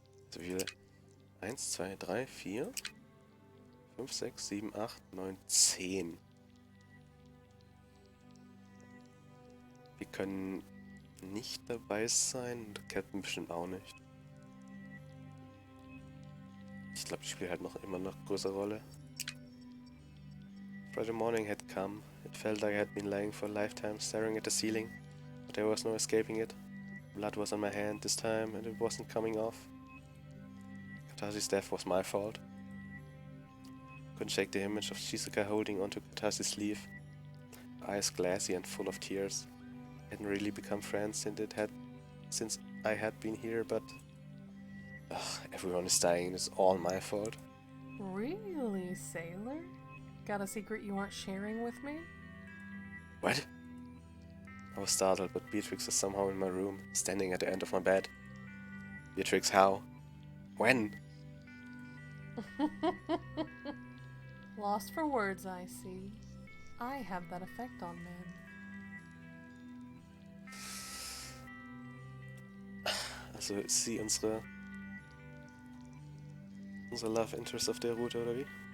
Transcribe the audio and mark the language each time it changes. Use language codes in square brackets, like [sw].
[de] So viele. 1, 2, 3, 4, 5, 6, 7, 8, 9, 10. Wir können nicht dabei sein. Der Captain bestimmt auch nicht. Ich glaube, ich spiele halt noch immer noch größere Rolle. [en] Friday morning had come. It felt like I had been lying for a lifetime staring at the ceiling. But there was no escaping it. Blood was on my hand this time and it wasn't coming off. Katashi's death was my fault. Couldn't shake the image of Shizuka holding onto Katashi's sleeve. Eyes glassy and full of tears. Hadn't really become friends since I had been here, but everyone is dying. It's all my fault. Really, Sailor? Got a secret you aren't sharing with me? What? I was startled, but Beatrix was somehow in my room, standing at the end of my bed. Beatrix, how? When? Lost for words, I see. I have that effect on men. [de] Also ist sie unsere Love Interest auf der Route, oder wie?